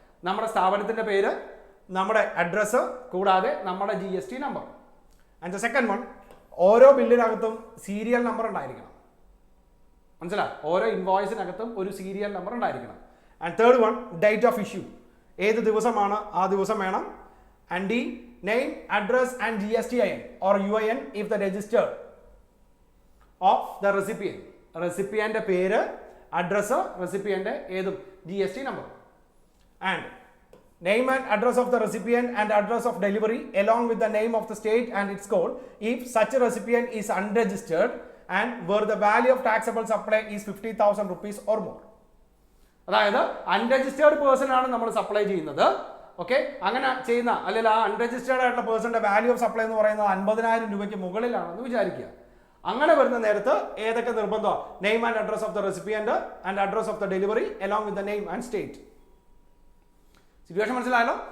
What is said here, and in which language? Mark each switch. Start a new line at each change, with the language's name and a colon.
Malayalam: നമ്മുടെ സ്ഥാപനത്തിന്റെ പേര്, നമ്മുടെ അഡ്രസ്സ്, കൂടാതെ നമ്മുടെ GST number.
English: and the second one,
Malayalam: ഓരോ ബില്ലിനകത്തും സീരിയൽ നമ്പർ ഉണ്ടായിരിക്കണം. മനസ്സിലായി? ഓരോ ഇൻവോയ്സിനകത്തും ഒരു സീരിയൽ നമ്പർ ഉണ്ടായിരിക്കണം.
English: And third one, date of issue.
Malayalam: ഏത് ദിവസമാണ് ആ ദിവസം വേണം.
English: And D, name, address and GSTIN or UIN if the registered of the recipient.
Malayalam: റെസിപ്പിയന്റെ പേര്, അഡ്രസ്, റെസിപ്പിയന്റെ ഏതും GST number.
English: And name and address of the recipient and address of delivery along with the name of the state and its code if such a recipient is unregistered and where the value of taxable supply is 50,000 rupees or more.
Malayalam: അതായത് unregistered person ആണ് നമ്മൾ supply ചെയ്യുന്നത്. Okay, അങ്ങനെ ചെയ്യുന്ന അല്ലെങ്കിൽ ആ unregistered ആയിട്ടുള്ള പേഴ്സന്റെ value of supply എന്ന് പറയുന്നത് 50,000 രൂപയ്ക്ക് മുകളിലാണെന്ന് വിചാരിക്കുക. അങ്ങനെ വരുന്ന നേരത്ത് ഏതൊക്കെ നിർബന്ധമാണ്?
English: Name and address of the recipient and address of the delivery along with the name and state. Situation
Malayalam: മനസ്സിലായല്ലോ?